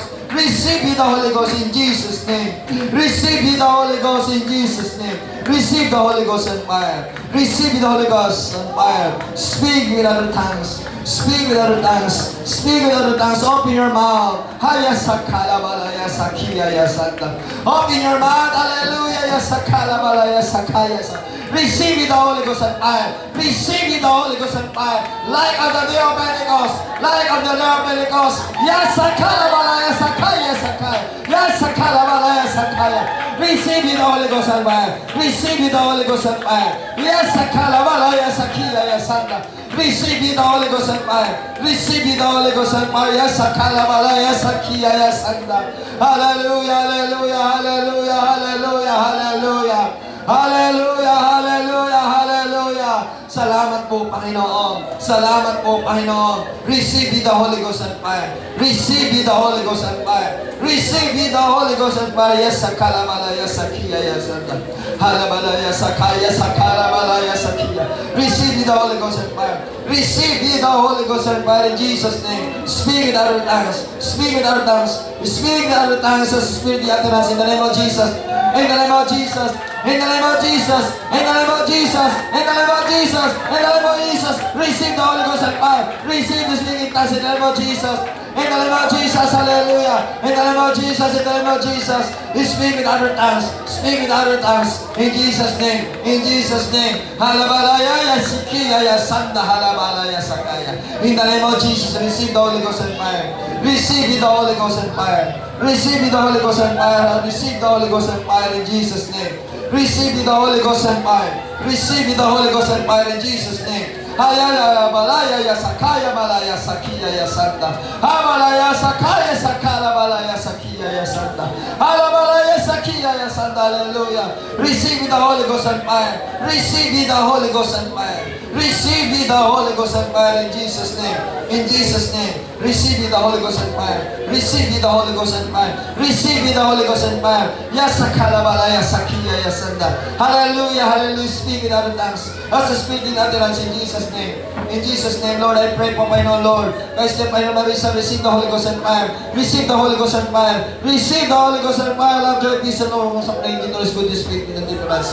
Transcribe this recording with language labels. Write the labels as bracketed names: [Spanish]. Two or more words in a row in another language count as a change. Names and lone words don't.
[English] Receive the Holy Ghost in Jesus' name. Receive the Holy Ghost in Jesus' name. Receive the Holy Ghost and fire. Receive the Holy Ghost and fire. Speak with other tongues. Speak with other tongues. Speak with other tongues. Open your mouth. Haya sakala balaya sakiya ya santa. Open your mouth. Hallelujah. Ya sakala balaya sakaya sa. Receive the Holy Ghost and fire. Receive the Holy Ghost and fire. Like on the day of Pentecost. Like on the day of Pentecost. Yes, sakala balaya sakaya sakaya. Yes, sakala balaya sakaya. Receive the Holy Ghost and fire. Receive the Holy Ghost and fire. Yes, sakala balaya sakiya ya santa. Receive the Holy Ghost and fire. Receive the Holy Ghost and fire. Yes, sakala balaya sakiya ya santa. Hallelujah, hallelujah, hallelujah, hallelujah, hallelujah. Hallelujah, hallelujah, hallelujah. [Filipino] Salamat po, Panginoon. Salamat po, Panginoon. [English] Receive the Holy Ghost and fire. Receive the Holy Ghost and fire. Receive the Holy Ghost and fire. Yes, sakala malaya sakiya ya santa. Halabalaya sakaya sakala malaya sakiya. Receive the Holy Ghost and fire. Receive the Holy Ghost and fire in Jesus' name. Speak in other tongues. Speak in other tongues. Speak in other tongues as Spirit the utterance in the name of Jesus. In the name of Jesus. In the name of Jesus, in the name of Jesus, in the name of Jesus, in the name of Jesus, receive the Holy Ghost and fire. Receive the speaking tongues in the name of Jesus. In the name of Jesus, hallelujah. In the name of Jesus, in the name of Jesus. Speak in other tongues. Speak in other tongues. In Jesus' name. In Jesus' name. Halabalaya ya sikiya ya sanda halabalaya sakaya. In the name of Jesus, receive the Holy Ghost and fire. Receive the Holy Ghost and fire. Receive the Holy Ghost and fire. Receive the Holy Ghost and fire in Jesus' name. Receive the Holy Ghost and fire. Receive the Holy Ghost and fire in Jesus' name. Hayala balaya ya sakaya balaya sakiya ya santa. Habalaya sakaya sakala balaya sakiya ya santa. Halabalaya sakiya ya santa. Hallelujah. Receive the Holy Ghost and fire. Receive the Holy Ghost and fire. Receive the Holy Ghost and fire in Jesus' name. In Jesus' name. Receive the Holy Ghost and fire. Receive the Holy Ghost and fire. Receive the Holy Ghost and fire. Yasakala balaya sakiya ya santa. Hallelujah. Hallelujah. Speak in other tongues. As a speaking utterance in Jesus' name. In Jesus' name, Lord, I pray [Filipino] po, Panginoon, [English] Lord. Guys, Panginoon, Marisa, receive the Holy Ghost and fire. Receive the Holy Ghost and fire. Receive the Holy Ghost and fire. Love, joy, peace, and love. Sa praying dito, is good, speak in deliverance.